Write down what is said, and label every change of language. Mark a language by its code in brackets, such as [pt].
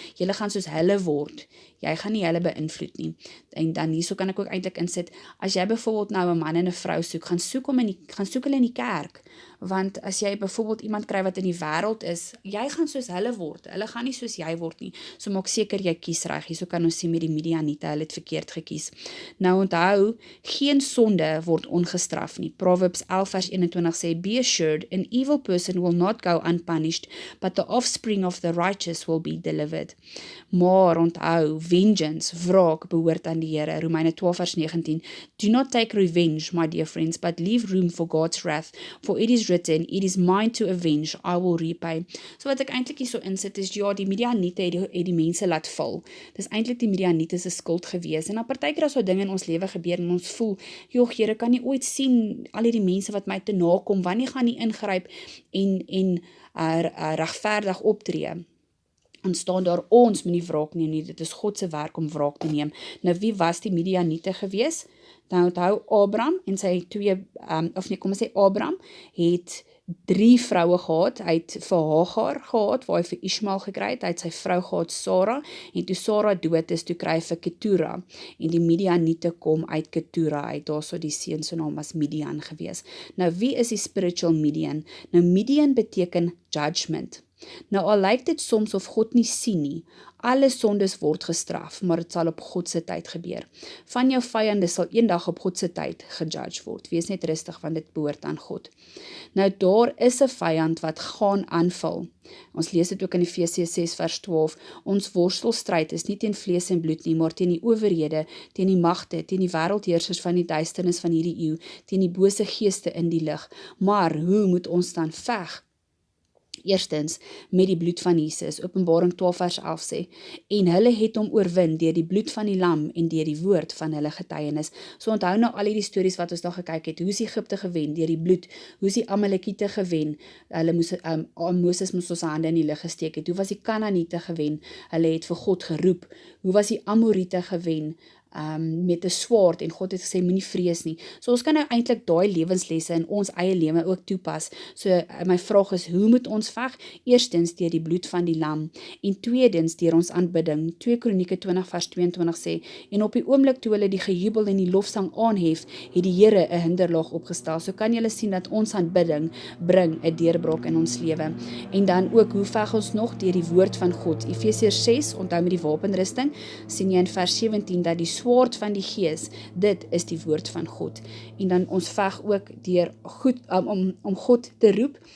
[af] Julle gaan soos hulle word. Jy gaan nie hulle beïnvloed nie. En dan hierso kan ek ook eintlik insit, as jy byvoorbeeld nou 'n man en 'n vrou soek, gaan soek hulle in die kerk. Want as jy byvoorbeeld iemand kry wat in die wêreld is, jy gaan soos hulle word. Hulle gaan nie soos jy word nie. So maak seker jy kies reg. Hierso kan ons sien met die Midianiete, hulle het verkeerd gekies. Nou onthou, geen sonde word ongestraf nie. [en] Proverbs 11 [af] vers 21 sê, [en] be assured, an evil person will not go unpunished, but the offspring of the righteous will be delivered. [af] Maar onthou, vengeance, wraak, behoort aan die Here. Romeine 12 vers 19, [en] do not take revenge, my dear friends, but leave room for God's wrath, for it is written, it is mine to avenge, I will repay. [af] So wat ek eintlik hier so insit is, ja, die Midianiete het die mense laat val. Dis eintlik die Midianiete se skuld gewees. En dan partykeer as so dinge in ons lewe gebeur en ons voel, joh, Here, kan nie ooit sien al hierdie mense wat my te nakom, wanneer gaan nie ingryp en regverdig optree? En staan daar, ons moet nie wraak neem nie, dit is God se werk om wraak te neem. Nou wie was die Midianiete gewees? Nou onthou Abraham en sy Abraham het 3 vroue gehad. Hy het vir Hagar gehad, waar hy vir Ismael gekry het. Hy het sy vrou gehad, Sarah, en toe Sarah dood is, toe kry hy vir Ketura. En die Midianiete kom uit Ketura uit, daarso die seun se naam was Midian gewees. Nou wie is die spiritual Midian? Nou Midian beteken judgment. Nou al lyk dit soms of God nie sien nie, alle sondes word gestraf, maar dit sal op God se tyd gebeur. Van jou vyande sal eendag op God se tyd gejudge word. Wees net rustig, want dit behoort aan God. Nou daar is 'n vyand wat gaan aanval. Ons lees dit ook in Efesiërs 6 vers 12. Ons worstelstryd is nie teen vlees en bloed nie, maar teen die owerhede, teen die magte, teen die wêreldheersers van die duisternis van hierdie eeu, teen die bose geeste in die lig. Maar hoe moet ons dan veg? Eerstens, met die bloed van Jesus, Openbaring 12 vers 11 sê, en hulle het hom oorwin deur die bloed van die lam en deur die woord van hulle getuienis. So onthou nou al die stories wat ons daar gekyk het, hoe is Egipte gewen deur die bloed, hoe is die Amalekiete gewen, hulle moes, Moses moes ons hande in die lug gesteek het, hoe was die Kanaaniete gewen, hulle het vir God geroep, hoe was die Amoriete gewen, met 'n swaard en God het gesê moenie vrees nie. So ons kan nou eintlik daai lewenslesse in ons eie lewe ook toepas. So my vraag is, hoe moet ons veg? Eerstens deur die bloed van die lam en tweedens deur ons aanbidding. 2 Kronieke 20 vers 22 sê, en op die oomblik toe hulle die gejubel en die lofsang aanhef, het die Here 'n hinderlaag opgestel. So kan julle sien dat ons aanbidding bring 'n deurbraak in ons lewe. En dan ook, hoe veg ons nog? Deur die woord van God. Efesiërs 6, onthou met die wapenrusting, sien jy in vers 17 dat die swaard van die gees, dit is die woord van God. En dan ons veg ook deur om God te roep.